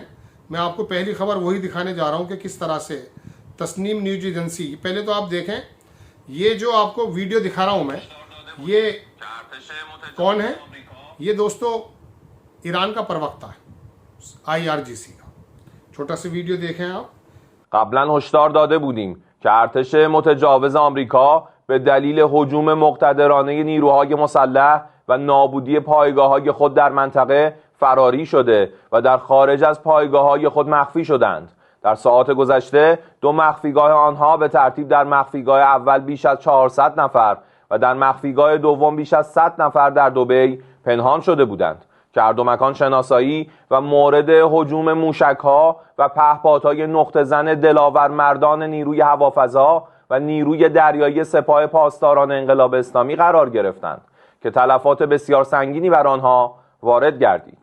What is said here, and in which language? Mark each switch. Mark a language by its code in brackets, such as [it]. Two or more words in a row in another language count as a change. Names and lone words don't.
[hi] मैं आपको पहली खबर वही दिखाने जा रहा हूँ कि किस तरह से तस्नीम न्यूज एजेंसी, पहले तो आप देखें ये जो आपको वीडियो दिखा रहा हूँ मैं, ये कौन है? ये दोस्तों ईरान का प्रवक्ता है IRGC का। छोटा सा वीडियो देखें आप। [fa] قبلا هشدار داده بودیم که ارتش متجاوز آمریکا به دلیل هجوم مقتدرانه نیروهای مسلح و نابودی پایگاه‌های خود در منطقه فراری شده و در خارج از پایگاه‌های خود مخفی شدند. در ساعات گذشته دو مخفیگاه آنها به ترتیب در مخفیگاه اول بیش از 400 نفر و در مخفیگاه دوم بیش از 100 نفر در دبی پنهان شده بودند که هر دو مکان شناسایی و مورد هجوم موشک‌ها و پهپادهای نقطه زن دلاور مردان نیروی هوافضا و نیروی دریایی سپاه پاسداران انقلاب اسلامی قرار گرفتند که تلفات بسیار سنگینی بر آنها وارد گردید.